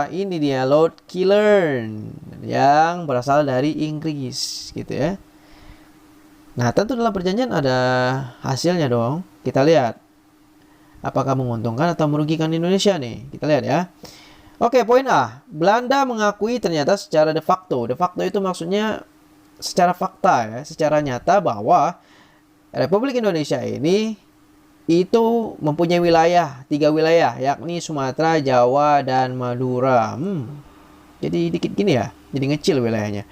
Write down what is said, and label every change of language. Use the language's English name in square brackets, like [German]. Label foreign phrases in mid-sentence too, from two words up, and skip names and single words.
[Indonesian] Ini dia Lord Killern yang berasal dari Inggris gitu ya. Nah, tentu dalam perjanjian ada hasilnya dong. Kita lihat apakah menguntungkan atau merugikan Indonesia nih. Kita lihat ya. Oke, poin A. Belanda mengakui ternyata secara [Latin] de facto. De facto [Indonesian] itu maksudnya secara fakta ya, secara nyata bahwa Republik Indonesia ini itu mempunyai tiga wilayah, yakni Sumatera, Jawa, dan Madura. Jadi dikit gini ya, jadi ngecil wilayahnya.